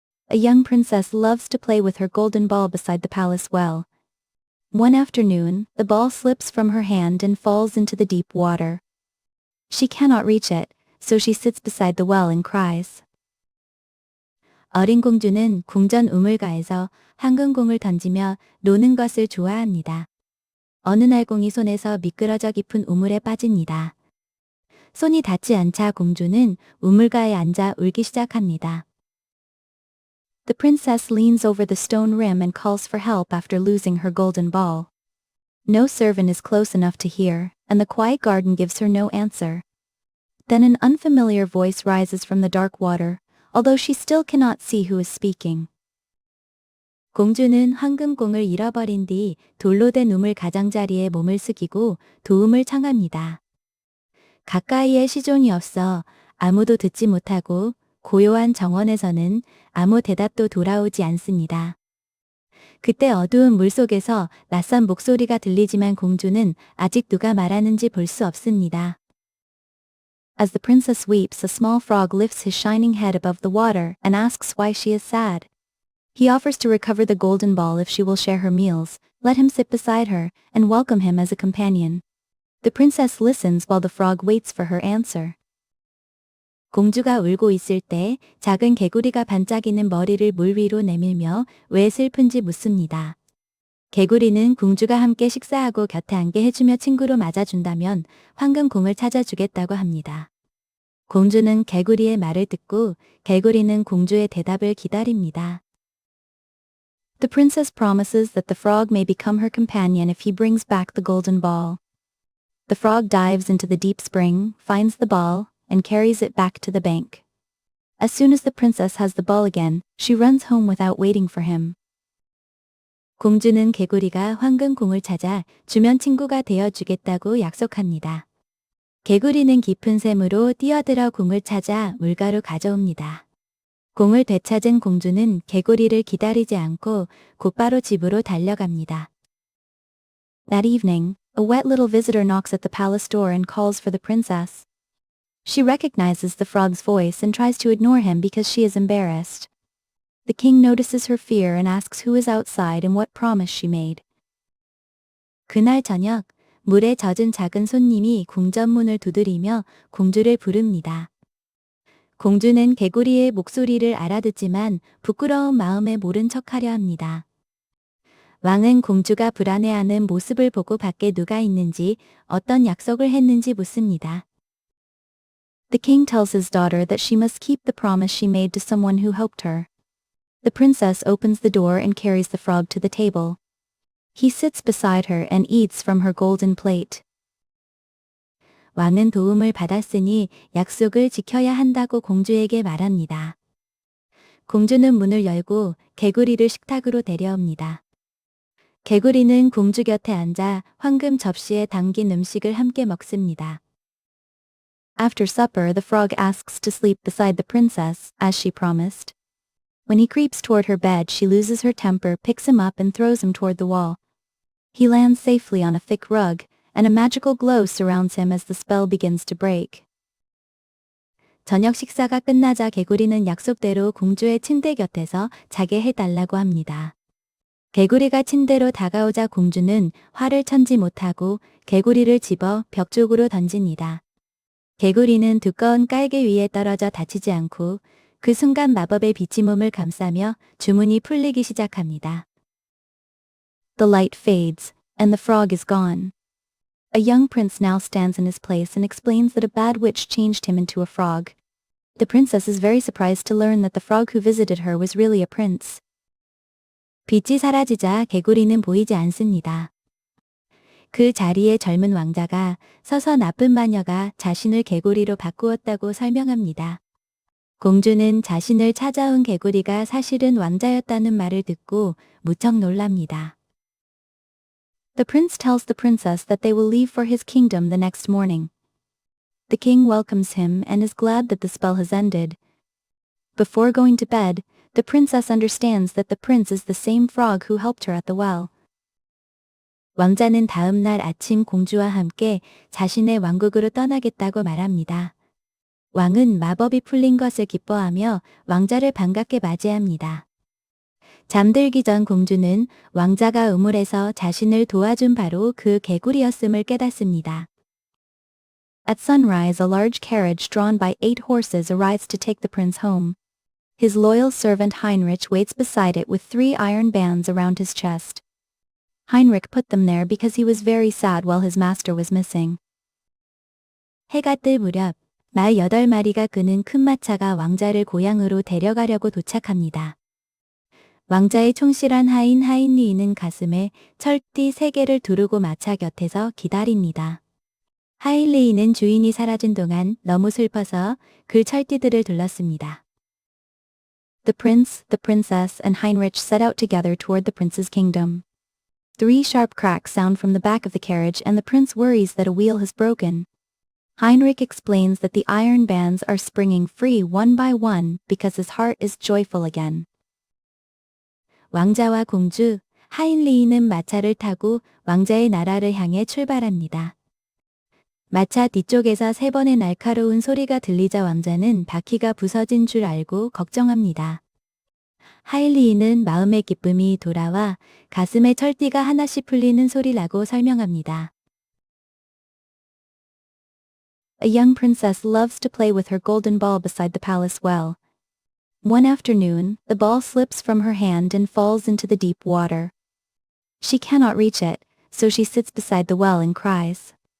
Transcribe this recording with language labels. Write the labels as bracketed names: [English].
[English] A young princess loves to play with her golden ball beside the palace well. One afternoon, the ball slips from her hand and falls into the deep water. She cannot reach it, so she sits beside the well and cries. [Korean] 어린 공주는 궁전 우물가에서 황금공을 던지며 노는 것을 좋아합니다. 어느 날 공이 손에서 미끄러져 깊은 우물에 빠집니다. 손이 닿지 않자 공주는 우물가에 앉아 울기 시작합니다. [English] The princess leans over the stone rim and calls for help after losing her golden ball. No servant is close enough to hear, and the quiet garden gives her no answer. Then an unfamiliar voice rises from the dark water, although she still cannot see who is speaking. [Korean] 공주는 황금공을 잃어버린 뒤 돌로 된 우물 가장자리에 몸을 숙이고 도움을 청합니다. 가까이에 시종이 없어 아무도 듣지 못하고 고요한 정원에서는 아무 대답도 돌아오지 않습니다. 그때 어두운 물속에서 낯선 목소리가 들리지만 공주는 아직 누가 말하는지 볼 수 없습니다. [English] As the princess weeps, a small frog lifts his shining head above the water and asks why she is sad. He offers to recover the golden ball if she will share her meals, let him sit beside her, and welcome him as a companion. The princess listens while the frog waits for her answer. [Korean] 공주가 울고 있을 때 작은 개구리가 반짝이는 머리를 물 위로 내밀며 왜 슬픈지 묻습니다. 개구리는 공주가 함께 식사하고 곁에 앉게 해주며 친구로 맞아준다면 황금공을 찾아주겠다고 합니다. 공주는 개구리의 말을 듣고 개구리는 공주의 대답을 기다립니다. [English] The princess promises that the frog may become her companion if he brings back the golden ball. The frog dives into the deep spring, finds the ball, and carries it back to the bank. As soon as the princess has the ball again, she runs home without waiting for him. [Korean] 공주는 개구리가 황금공을 찾아 주면 친구가 되어주겠다고 약속합니다. 개구리는 깊은 샘으로 뛰어들어 공을 찾아 물가로 가져옵니다. 공을 되찾은 공주는 개구리를 기다리지 않고 곧바로 집으로 달려갑니다. [English] That evening, a wet little visitor knocks at the palace door and calls for the princess. She recognizes the frog's voice and tries to ignore him because she is embarrassed. The king notices her fear and asks who is outside and what promise she made. [Korean] 그날 저녁, 물에 젖은 작은 손님이 궁전 문을 두드리며 공주를 부릅니다. 공주는 개구리의 목소리를 알아듣지만 부끄러운 마음에 모른 척하려 합니다. 왕은 공주가 불안해하는 모습을 보고 밖에 누가 있는지 어떤 약속을 했는지 묻습니다. [English] The king tells his daughter that she must keep the promise she made to someone who helped her. The princess opens the door and carries the frog to the table. He sits beside her and eats from her golden plate. [Korean] 왕은 도움을 받았으니 약속을 지켜야 한다고 공주에게 말합니다. 공주는 문을 열고 개구리를 식탁으로 데려옵니다. 개구리는 공주 곁에 앉아 황금 접시에 담긴 음식을 함께 먹습니다. [English] After supper, the frog asks to sleep beside the princess, as she promised. When he creeps toward her bed, she loses her temper, picks him up, and throws him toward the wall. He lands safely on a thick rug, and a magical glow surrounds him as the spell begins to break. [Korean] 저녁 식사가 끝나자 개구리는 약속대로 공주의 침대 곁에서 자게 해달라고 합니다. 개구리가 침대로 다가오자 공주는 화를 참지 못하고 개구리를 집어 벽 쪽으로 던집니다. 개구리는 두꺼운 깔개 위에 떨어져 다치지 않고 그 순간 마법의 빛이 몸을 감싸며 주문이 풀리기 시작합니다. [English] The light fades, and the frog is gone. A young prince now stands in his place and explains that a bad witch changed him into a frog. The princess is very surprised to learn that the frog who visited her was really a prince. [Korean] 빛이 사라지자 개구리는 보이지 않습니다. 그 자리에 젊은 왕자가 서서 나쁜 마녀가 자신을 개구리로 바꾸었다고 설명합니다. 공주는 자신을 찾아온 개구리가 사실은 왕자였다는 말을 듣고 무척 놀랍니다. [English] The prince tells the princess that they will leave for his kingdom the next morning. The king welcomes him and is glad that the spell has ended. Before going to bed, the princess understands that the prince is the same frog who helped her at the well. [Korean] 왕자는 다음 날 아침 공주와 함께 자신의 왕국으로 떠나겠다고 말합니다. 왕은 마법이 풀린 것을 기뻐하며 왕자를 반갑게 맞이합니다. 잠들기 전 공주는 왕자가 우물에서 자신을 도와준 바로 그 개구리였음을 깨닫습니다. [English] At sunrise, a large carriage drawn by 8 horses arrives to take the prince home. His loyal servant Heinrich waits beside it with 3 iron bands around his chest. Heinrich put them there because he was very sad while his master was missing. [Korean] 해가 뜰 무렵, 말 8마리가 끄는 큰 마차가 왕자를 고향으로 데려가려고 도착합니다. 왕자의 충실한 하인 하인리는 가슴에 철띠 3개를 두르고 마차 곁에서 기다립니다. 하인리는 주인이 사라진 동안 너무 슬퍼서 그 철띠들을 둘렀습니다. [English] The prince, the princess, and Heinrich set out together toward the prince's kingdom. 3 sharp cracks sound from the back of the carriage and the prince worries that a wheel has broken. Heinrich explains that the iron bands are springing free one by one because his heart is joyful again. [Korean] 왕자와 공주, 하인리히는 마차를 타고 왕자의 나라를 향해 출발합니다. 마차 뒤쪽에서 3번의 날카로운 소리가 들리자 왕자는 바퀴가 부서진 줄 알고 걱정합니다. 하인리히는 마음의 기쁨이 돌아와 가슴에 철띠가 하나씩 풀리는 소리라고 설명합니다. [English] A young princess loves to play with her golden ball beside the palace well. One afternoon, the ball slips from her hand and falls into the deep water. She cannot reach it, so she sits beside the well and cries.